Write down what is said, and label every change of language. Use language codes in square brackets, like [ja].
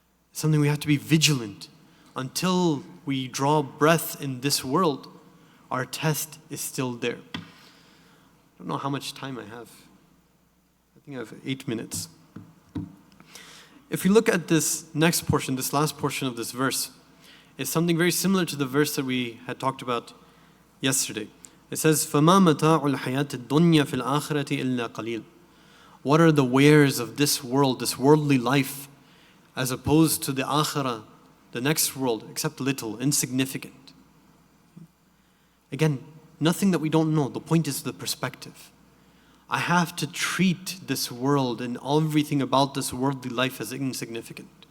[en] It's something we have to be vigilant. Until we draw breath in this world, our test is still there. I don't know how much time I have. I think I have 8 minutes. If we look at this next portion, this last portion of this verse, it's something very similar to the verse that we had talked about yesterday. It says, [ar] فَمَا مَتَاعُ الْحَيَاةِ الدُّنْيَا فِي الْآخِرَةِ إِلَّا قَلِيلٌ. [en] What are the wares of this world, this worldly life, as opposed to the akhirah, the next world, except little, insignificant? Again, nothing that we don't know. The point is the perspective. I have to treat this world and everything about this worldly life as insignificant.